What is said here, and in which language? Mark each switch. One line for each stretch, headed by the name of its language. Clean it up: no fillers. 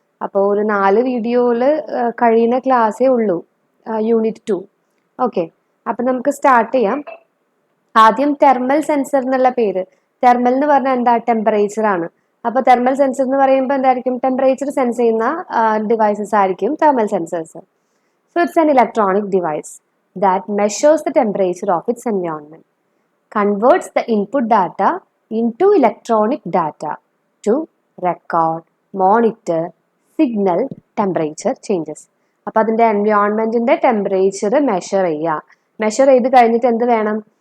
Malayalam: അപ്പോൾ ഒരു 4 വീഡിയോയിൽ കഴിയുന്ന ക്ലാസ്സേ ഉള്ളൂ, യൂണിറ്റ് 2. ഓക്കെ, അപ്പം നമുക്ക് സ്റ്റാർട്ട് ചെയ്യാം. ആദ്യം തെർമൽ സെൻസർ എന്നുള്ള പേര്. തെർമൽ എന്ന് പറഞ്ഞാൽ എന്താ? ടെമ്പറേച്ചർ ആണ്. അപ്പോൾ തെർമൽ സെൻസർ എന്ന് പറയുമ്പോൾ എന്തായിരിക്കും? ടെമ്പറേച്ചർ സെൻസ് ചെയ്യുന്ന ഡിവൈസസ് ആയിരിക്കും thermal sensors.
English: So it's an electronic device that measures the temperature of its environment, converts the input data into electronic data to record, monitor, signal temperature changes.
Malayalam: അപ്പോൾ അതിൻ്റെ എൻവയോൺമെൻറ്റിൻ്റെ temperature measure ചെയ്ത് കഴിഞ്ഞിട്ട് എന്ത് വേണം?